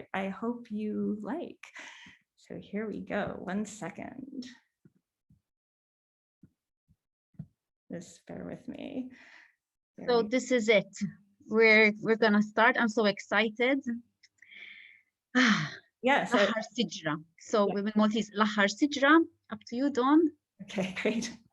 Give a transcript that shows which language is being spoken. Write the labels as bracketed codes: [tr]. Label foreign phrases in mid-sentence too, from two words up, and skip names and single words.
[en] I hope you like. So here we go. 1 second. Just bear with me. So this is it. We're gonna start. I'm so excited. Yes. [mt] L-aħħar siġra. [en] So with Maltese, [mt] l-aħħar siġra. [en] Up to you, Dawn. Okay, great.